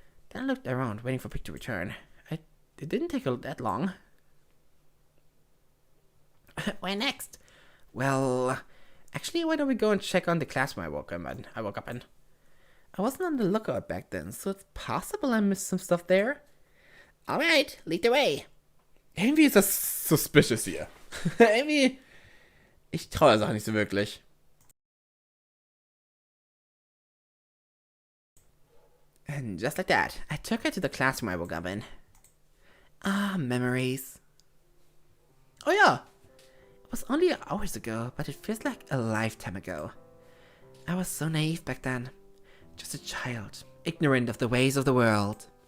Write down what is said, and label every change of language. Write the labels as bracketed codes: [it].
[en] Then I looked around, waiting for Pig to return. It didn't take that long. Where next? Well, actually, why don't we go and check on the classroom I woke up in. I wasn't on the lookout back then, so it's possible I missed some stuff there. Alright, lead the way. [de] Irgendwie ist das [en] suspicious [de] hier. Irgendwie, ich traue der Sache nicht so wirklich. [en] And just like that, I took her to the classroom I woke up in. Ah, memories. Oh yeah, it was only hours ago, but it feels like a lifetime ago. I was so naive back then. Just a child, ignorant of the ways of the world.